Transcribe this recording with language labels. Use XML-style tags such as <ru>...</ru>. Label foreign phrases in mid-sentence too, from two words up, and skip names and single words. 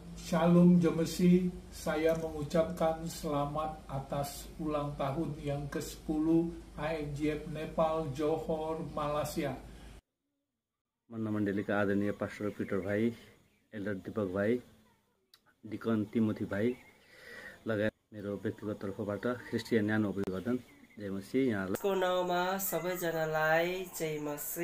<id>Shalom Jemesi, saya mengucapkan selamat atas ulang tahun yang ke-10 IFGF नेपाल जोहोर मलेसिया।</id> <ne>मन्ना मण्डलीका आदरणीय पास्टर पिटर भाइ, एल्डर दीपक भाइ, डिकन तिमोथी भाइ लगायत मेरो व्यक्तिगत तर्फबाट ख्रिस्टियन न्यानो अभिवादन। जय मसी। यहाँलाई को नाउँमा सबैजनालाई जय मसी।</ne>